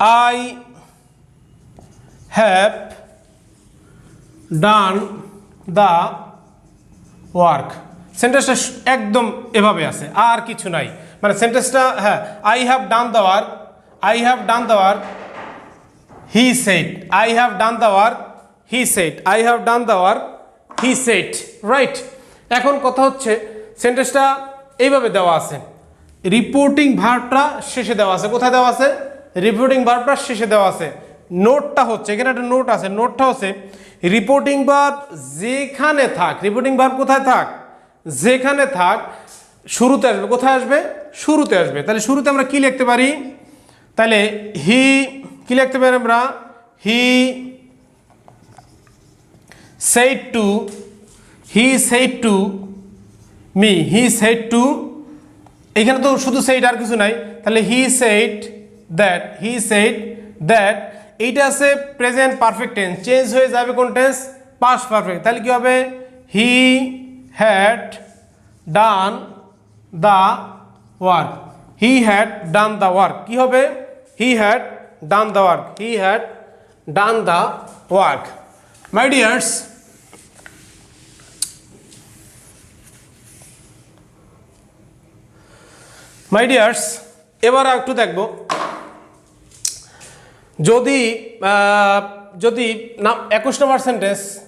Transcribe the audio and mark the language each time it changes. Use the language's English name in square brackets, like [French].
[English] I have done the work। [Bangla] সেন্টেন্সটা একদম এভাবে আছে, আর কিছু নাই। মানে সেন্টেন্সটা, হ্যাঁ, [English] I have done the work, I have done the work, he said, I have done the work, he said, I have done the work, he said, [Bangla] right? এখন কথা হচ্ছে সেন্টেন্সটা এইভাবে দেওয়া আছে, রিপোর্টিং ভার্বটা শেষে দেওয়া আছে। কোথায় দেওয়া আছে? রিপোর্টিং ভার্বটা শেষে দেওয়া আছে। নোটটা হচ্ছে, এখানে একটা নোট আছে, নোটটা হচ্ছে রিপোর্টিং ভার্ব যেখানে থাক, রিপোর্টিং ভার্ব কোথায় থাক? যেখানে থাক শুরুতে আসবে। কোথায় আসবে? শুরুতে আসবে। তাহলে শুরুতে আমরা কি লিখতে পারি? তাহলে হি, কি লিখতে পারি আমরা? [English] he said to, he said to me, he said to, [Bangla] এখানে তো শুধু [English] said [Bangla] আর কিছু নাই। তাহলে [English] he said that, he said that, [Bangla] এইটা আছে প্রেজেন্ট পারফেক্ট টেন্স, চেঞ্জ হয়ে যাবে কোন টেন্স? Past perfect. তাহলে কি হবে? [English] he had done the work, he had done the work। [Bangla] কি হবে? [English] he had done the work, he had done the work। My dears, [Bangla] এবার একটু দেখব, যদি যদি না 21 নম্বর সেন্টেন্স,